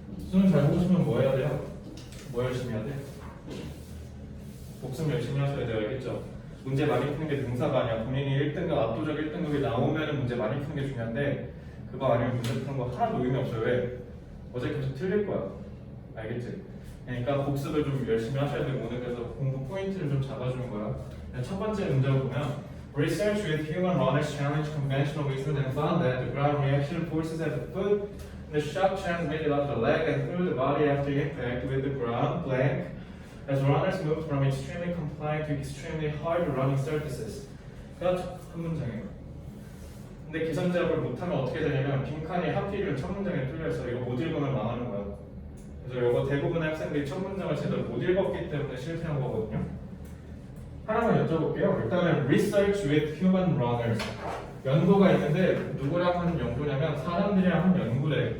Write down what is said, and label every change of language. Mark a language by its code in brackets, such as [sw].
[ko] 수능 잘 보고 싶으면 뭐 해야 돼요? 뭐 열심히 해야 돼? 복습 열심히 하셔야 돼요. 알겠죠? 문제 많이 푸는 게 능사가 아니야. 본인이 1등급 압도적 1등급이 나오면 문제 많이 푸는 게 중요한데 그거 아니면 문제 푸는 거 하나도 의미 없어요. 왜? 어제 계속 틀릴 거야. 알겠지? 그러니까 복습을 좀 열심히 하셔야 되고 오늘 그래서 공부 포인트를 좀 잡아주는 거야. 첫 번째 문제를 보면 [en] Research with human runners challenged conventional wisdom and found that the ground reaction forces at the foot and the shock transmitted up the leg and through the body after impact with the ground blank as runners moved from extremely compliant to extremely hard running surfaces. [ko] 그가 한 문장이에요. 근데 기선제압을 못하면 어떻게 되냐면 빈칸이 하필이면 첫 문장에 뚫려있어. 이거 못 읽으면 망하는 거야. 그래서 이거 대부분의 학생들이 첫 문장을 제대로 못 읽었기 때문에 실패한 거거든요. 하나만 여쭤볼게요. 일단은 [en] Research with Human Runners [ko] 연구가 있는데 누구랑 하는 연구냐면 사람들이랑 한 연구래.